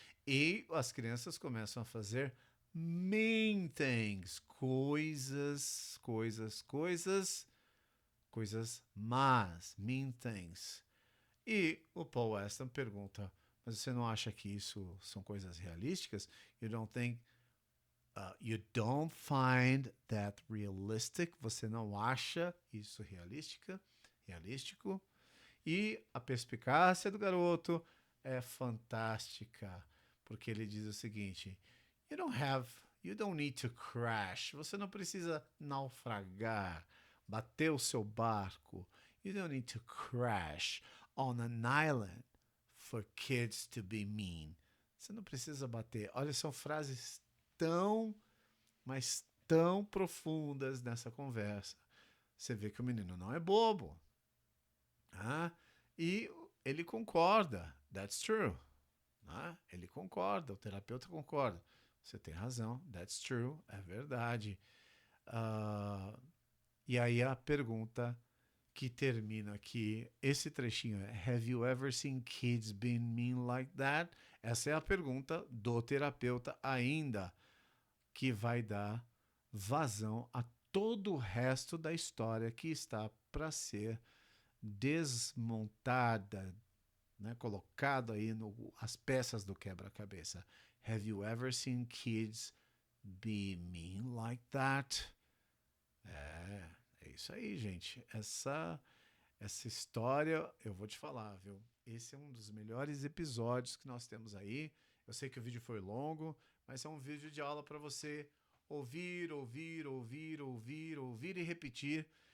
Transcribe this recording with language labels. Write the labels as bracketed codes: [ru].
[pt] E as crianças começam a fazer [en] mean things, [pt] coisas más, mean things. E o Paul Weston pergunta, mas você não acha que isso são coisas realísticas? [en] You don't find that realistic? [pt] Você não acha isso realístico? E a perspicácia do garoto é fantástica, porque ele diz o seguinte, [en] you don't need to crash. [pt] Você não precisa naufragar, bater o seu barco. [en] You don't need to crash on an island for kids to be mean. [pt] Você não precisa bater. Olha, são frases mas tão profundas nessa conversa. Você vê que o menino não é bobo. E ele concorda. [en] That's true. [pt] Ele concorda, o terapeuta concorda. Você tem razão. [en] That's true. [pt] É verdade. E aí a pergunta que termina aqui, esse trechinho é [en] Have you ever seen kids being mean like that? [pt] Essa é a pergunta do terapeuta ainda, que vai dar vazão a todo o resto da história que está para ser desmontada, né? Colocado aí as peças do quebra-cabeça. [en] Have you ever seen kids be mean like that? [pt] É isso aí, gente. Essa história, eu vou te falar, viu? Esse é um dos melhores episódios que nós temos aí. Eu sei que o vídeo foi longo, mas é um vídeo de aula para você ouvir e repetir.